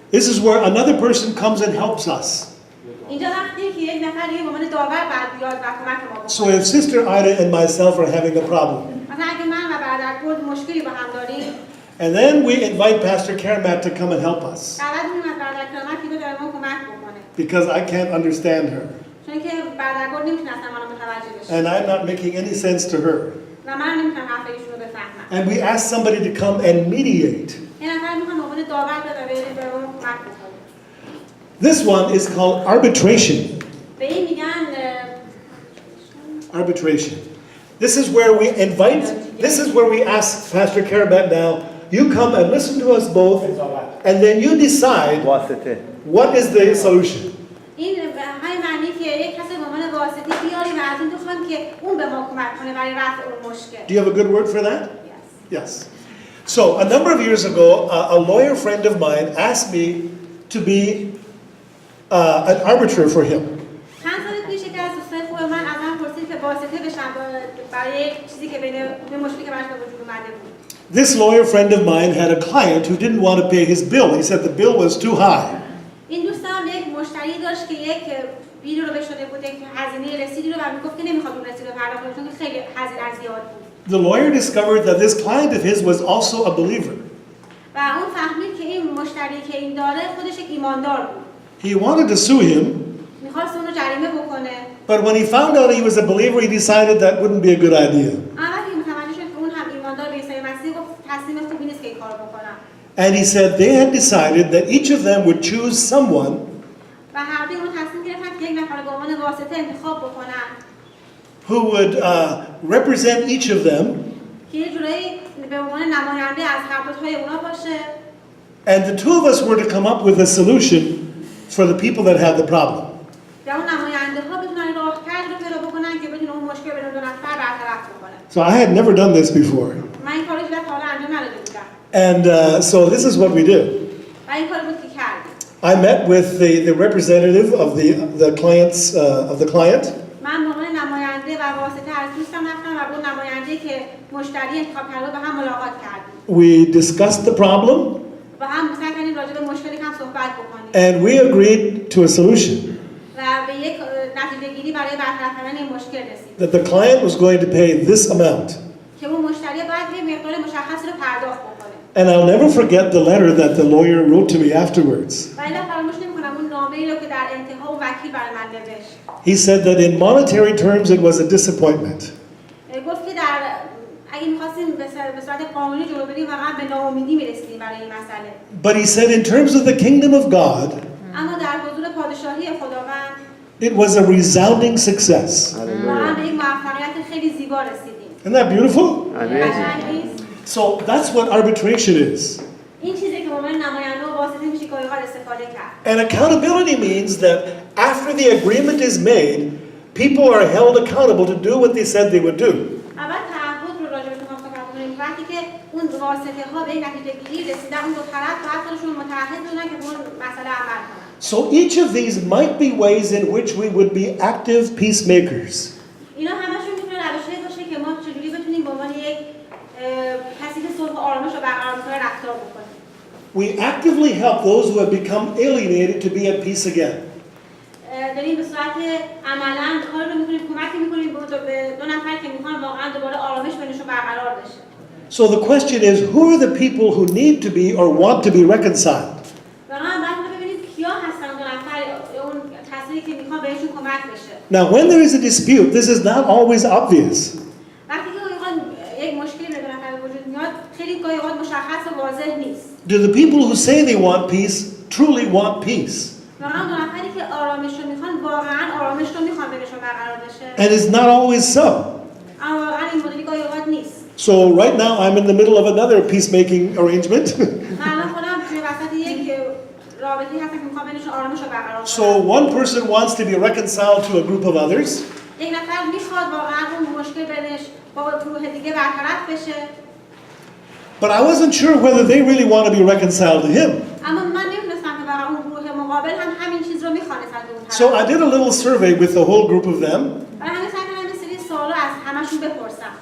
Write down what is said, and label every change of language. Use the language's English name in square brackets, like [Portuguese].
[English] This is where another person comes and helps us. [Persian] اینجا وقتیه که یک نفر به عنوان داور بعد بیاد و کمک ما بکنه. [English] So if Sister Ida and myself are having a problem, [Persian] مثلا اگه من و برادر گرد مشکلی با هم داریم، [English] and then we invite Pastor Karamat to come and help us, [Persian] دعوت می‌کنیم از برادر کرامت که بیاد ما کمک بکنه. [English] because I can't understand her, [Persian] چون که برادر گرد نمی‌تونه اصلا منو متوجه بشه. [English] and I'm not making any sense to her. [Persian] و من نمی‌تونم حرف ایشونو بفهمم. [English] And we ask somebody to come and mediate. [Persian] یه نفر می‌خواد به عنوان داور بیاد به ما کمک بکنه. [English] This one is called arbitration. [Persian] به این میگن [English] Arbitration. This is where we ask Pastor Karamat now, you come and listen to us both, and then you decide what is the solution. [Persian] این همین معنی که یک کسی به عنوان واسطی بیاریم و از این بخوایم که اون به ما کمک کنه برای رفع اون مشکل. [English] Do you have a good word for that? Yes. Yes. So a number of years ago, a lawyer friend of mine asked me to be an arbiter for him. [Persian] چند سال پیش که از دوستای خوب من از من پرسید که واسطه بشم برای چیزی که بین مشکلی که براش به وجود اومده بود. [English] This lawyer friend of mine had a client who didn't want to pay his bill. He said the bill was too high. [Persian] این دوستم یک مشتری داشت که یک بیلی رو بهش داده بود، یک هزینه رسیدی رو و میگفت که نمیخواد اون رسید رو پرداخت کنه چون که خیلی هزینه زیاد بود. [English] The lawyer discovered that this client of his was also a believer. [Persian] و اون فهمید که این مشتری که این داره خودش یک ایماندار بود. [English] He wanted to sue him, [Persian] میخواست اون رو جریمه بکنه. [English] but when he found out he was a believer, he decided that wouldn't be a good idea. [Persian] اول که متوجه شد که اون هم ایماندار به عیسی مسیح گفت تصمیم خوبی نیست که این کارو بکنم. [English] And he said they had decided that each of them would choose someone [Persian] و هر دوی اون تصمیم گرفتن که یک نفر رو به عنوان واسطه انتخاب بکنن [English] who would represent each of them, [Persian] که یه جورایی به عنوان نماینده از هر دوتای اونا باشه. [English] and the two of us were to come up with a solution for the people that had the problem. [Persian] و اون نماینده ها بتونن راهکار رو پیدا بکنن که بتونه اون مشکل بین دو نفر برطرف بکنه. [English] So I had never done this before. [Persian] من این کارو تا حالا انجام نداده بودم. [English] And so this is what we did. [Persian] و این کارو بود که کردیم. [English] I met with the representative of the client. [Persian] من به عنوان نماینده و واسطه از دوستم رفتم و با اون نماینده که مشتری انتخاب کرده با هم ملاقات کردیم. [English] We discussed the problem. [Persian] و هم سعی کردیم راجع به مشکلی هم صحبت بکنیم. [English] And we agreed to a solution. [Persian] و به یک نتیجه گیری برای برطرف کردن این مشکل رسیدیم. [English] That the client was going to pay this amount. [Persian] که اون مشتری باید یه مقدار مشخصی رو پرداخت بکنه. [English] And I'll never forget the letter that the lawyer wrote to me afterwards. [Persian] و اینا فراموش نمی‌کنم اون نامه‌ای رو که در انتها اون وکیل برای من نوشت. [English] He said that in monetary terms it was a disappointment. [Persian] گفت که در اگه می‌خواستیم به صورت قانونی جلو بریم واقعا به ناامیدی می‌رسیدیم برای این مسئله. [English] But he said in terms of the kingdom of God, [Persian] اما در حضور پادشاهی خداوند [English] it was a resounding success. [Persian] واقعا به یک موفقیت خیلی زیبا رسیدیم. [English] Isn't that beautiful? [Persian] قشنگ نیست؟ [English] So that's what arbitration is. [Persian] این چیزی که به عنوان نماینده و واسطه میشه که اوقات استفاده کرد. [English] And accountability means that after the agreement is made, people are held accountable to do what they said they would do. [Persian] اول تعهد رو راجع به شما صحبت کنیم. وقتی که اون واسطه ها به یک نتیجه گیری رسیدن، اون دو طرف باید خودشون متعهد بودن که به اون مسئله عمل کنن. [English] So each of these might be ways in which we would be active peacemakers. [Persian] اینا همشون میتونه روشی باشه که ما چجوری بتونیم به عنوان یک کسی که صلح و آرامش رو برقرار کنه رفتار بکنیم. [English] we actively help those who have become alienated to be at peace again. [Persian] داریم به صورت عملاً کار رو می‌کنیم، کمک می‌کنیم به دو نفر که می‌خوان واقعاً دوباره آرامش بینشون برقرار بشه. [English] So the question is, who are the people who need to be or want to be reconciled? [Persian] واقعاً باید ببینید کیا هستن دو نفر اون کسایی که می‌خوان بهشون کمک بشه. [English] Now, when there is a dispute, this is not always obvious. [Persian] وقتی که یک مشکلی به دو نفر وجود میاد، خیلی گاهی اوقات مشخص و واضح نیست. [English] Do the people who say they want peace truly want peace? [Persian] واقعاً دو نفری که آرامش رو می‌خوان واقعاً آرامش رو می‌خوان بینشون برقرار بشه. [English] And it's not always so. [Persian] اما واقعاً این مدلی گاهی اوقات نیست. [English] So right now I'm in the middle of another peacemaking arrangement. [Persian] من الان خودم توی وسط یک رابطه‌ای هستم که می‌خوام بینشون آرامش رو برقرار کنم. [English] So one person wants to be reconciled to a group of others. [Persian] یک نفر میخواد واقعا اون مشکل بینش با گروه دیگه برطرف بشه. [English] But I wasn't sure whether they really want to be reconciled to him. [Persian] اما من نمی‌دونستم که واقعا اون گروه مقابل هم همین چیز رو می‌خواد از اون طرف. [English] So I did a little survey with the whole group of them [Persian] برای همین سعی کردم یه سری سوالا از همشون بپرسم.